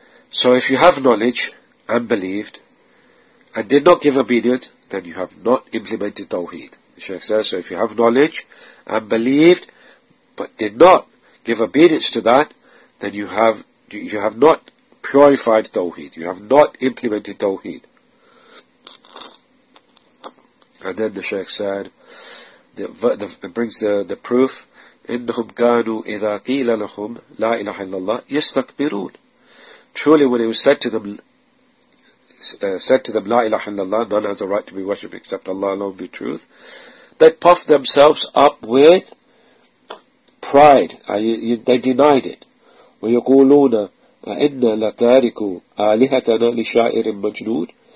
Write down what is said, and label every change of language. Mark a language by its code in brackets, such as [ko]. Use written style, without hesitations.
[en] So if you have knowledge and believed and did not give obedience, then you have not implemented Tawheed. The Shaykh says, so if you have knowledge and believed but did not give obedience to that, then you have not purified Tawheed. You have not implemented Tawheed. And then the Shaykh said, it brings the proof, [ar] إِنَّهُمْ كَانُوا إِذَا قِيلَ لَهُمْ لَا إِلَهَ إِلَّا اللَّهِ يَسْتَكْبِرُونَ. [en] Truly when it was said to them, [ar] لا إله إلا الله, [en] none has a right to be worshipped except Allah alone be truth, they puffed themselves up with pride. They denied it. [ar] وَيَقُولُونَ أَإِنَّا لَتَارِكُوا آلِهَتَنَا لِشَائِرٍ مَجْنُونَ.